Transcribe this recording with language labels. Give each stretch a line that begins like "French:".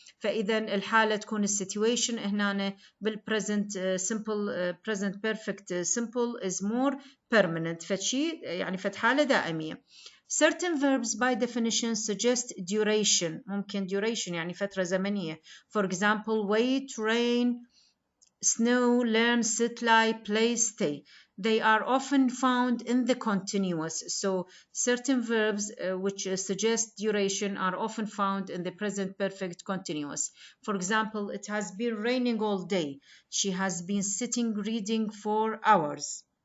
Arabic: فإذا الحالة تكون السيتويشن هنا بالpresent
English: simple present perfect simple is more permanent.
Arabic: فشي يعني فتحالة دائمية.
English: Certain verbs by definition suggest duration.
Arabic: ممكن duration يعني فترة زمنية.
English: For example, wait, rain, snow, learn, sit, lie, play, stay. They are often found in the continuous. So certain verbs which suggest duration are often found in the present perfect continuous. For example, it has been raining all day. She has been sitting reading for hours.